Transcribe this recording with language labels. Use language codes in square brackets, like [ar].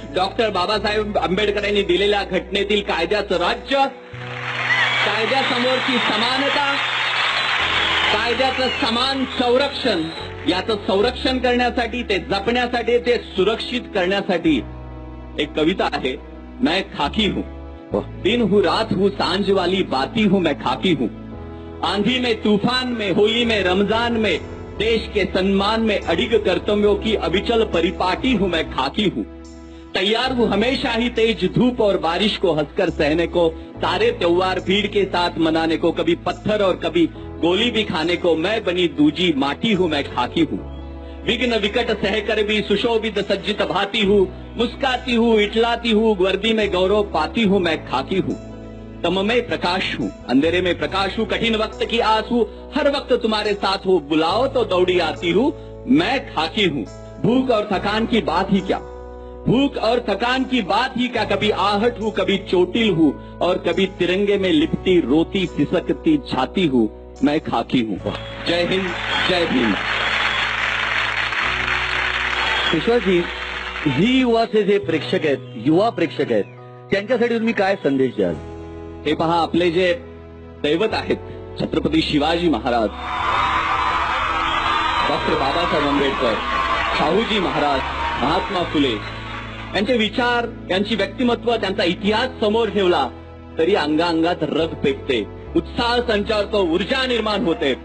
[mr] Doctor Babasaheb आंबेडकरांनी दिलेल्या घटनेतील कायद्याचं राज्य, कायद्यासमोरची समानता, कायद्याचं समान संरक्षण, याचं संरक्षण करण्यासाठी, ते जपण्यासाठी, ते सुरक्षित करण्यासाठी एक कविता आहे. [hi] मैं खाकी हूं, दिन हूं, रात हूं, सांझ वाली बाती हूं, मैं खाकी हूं. आंधी में, तूफान में, होली में, रमजान में, देश के सम्मान में अडिग कर्तव्यों की अविचल परिपाटी हूं, मैं खाकी हूं. तैयार हूं हमेशा ही तेज धूप और बारिश को हंसकर सहने को, सारे त्योहार भीड़ के साथ मनाने को, कभी पत्थर और कभी गोली भी खाने को, मैं बनी दूजी माटी हूं, मैं खाकी हूं. विघ्न विकट सहकर भी सुशोभित सज्जित भाती हूं, मुस्काती हूं, इटलाती हूं, वर्दी में गौरव पाती हूं, मैं खाकी हूं. तम में प्रकाश हूं, अंधेरे में प्रकाश हूं, कठिन वक्त की आस हूं, हर वक्त तुम्हारे साथ हूं, बुलाओ तो दौड़ी आती हूं, मैं खाकी हूं. भूख और थकान की बात ही क्या, भूख और थकान की बात ही क्या, कभी आहट हूं, कभी चोटिल हूं और कभी तिरंगे में लिपटी रोती सिसकती छाती हूं, मैं खाकी हूं. जय हिंद, जय भीम. [mr] विश्वासजी, ही युवाचे जे प्रेक्षक आहेत, युवा प्रेक्षक आहेत, त्यांच्यासाठी तुम्ही काय संदेश द्याल? हे पहा, आपले जे दैवत आहेत छत्रपती शिवाजी महाराज, डॉक्टर बाबासाहेब आंबेडकर, शाहूजी महाराज, महात्मा फुले यांचे विचार, यांची व्यक्तिमत्व, त्यांचा इतिहास समोर ठेवला तरी अंगाअंगात रग पेटते, उत्साह संचारतो, ऊर्जा निर्माण होते.